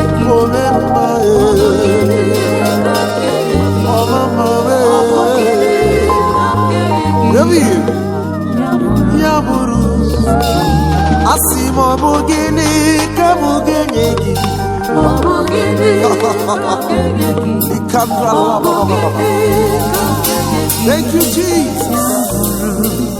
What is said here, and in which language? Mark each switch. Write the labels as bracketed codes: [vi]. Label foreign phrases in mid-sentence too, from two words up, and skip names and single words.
[ig] Ome mma, ee. Ọma mma, ee. Ebighị ebi. Ya bụrụ. Ya bụrụ. Asị m, ọ bụ gịnị ka mụ ga-enye gị? Ọ bụ gịnị ka m ga-enye gị? Ikandra Ọ bụ la ba ba ba ba ba. gịnị ka m ga-enye gị? [en] Thank you, Jesus. [ig] Ya bụrụ.